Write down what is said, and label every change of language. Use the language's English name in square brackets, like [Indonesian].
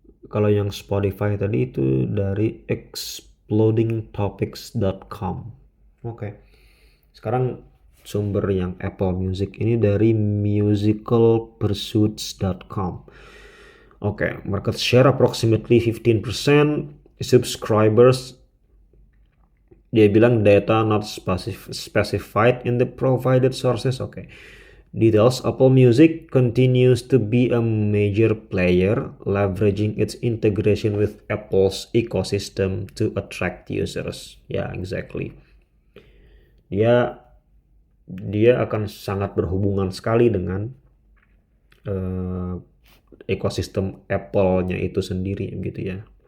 [Indonesian] Kalau yang Spotify tadi itu dari explodingtopics.com. Oke. Sekarang sumber yang Apple Music ini dari musicalpursuits.com. [English] Oke, market share approximately 15%. Subscribers, [Indonesian] dia bilang [English] data not specified in the provided sources. Oke. Details: Apple Music continues to be a major player, leveraging its integration with Apple's ecosystem to attract users. Yeah, exactly. [Indonesian] Dia akan sangat berhubungan sekali dengan ekosistem Apple-nya itu sendiri gitu ya.